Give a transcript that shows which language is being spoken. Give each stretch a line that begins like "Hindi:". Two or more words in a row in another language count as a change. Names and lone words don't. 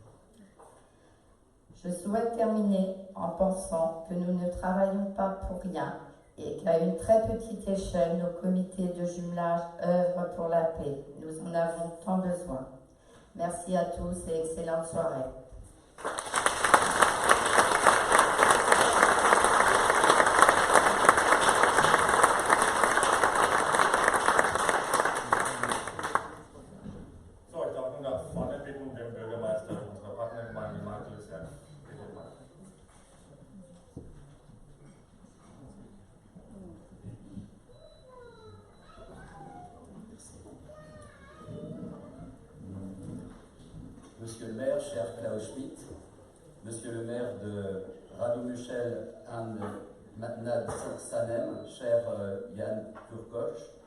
French: Je souhaite terminer en pensant que nous ne travaillons pas pour rien et qu'à une très petite échelle, nos comités de jumelage œuvrent pour la paix. Nous en avons tant besoin. Merci à tous et excellente soirée.
German: So, ich darf nun nach vorne bitten, den Bürgermeister unserer Partnergemeinde Markelsberg. Bitte.
French: Monsieur le maire, cher Klaus Schmidt, monsieur le maire de Radomuschel and Nad Sanem, cher Jan Kurkosch,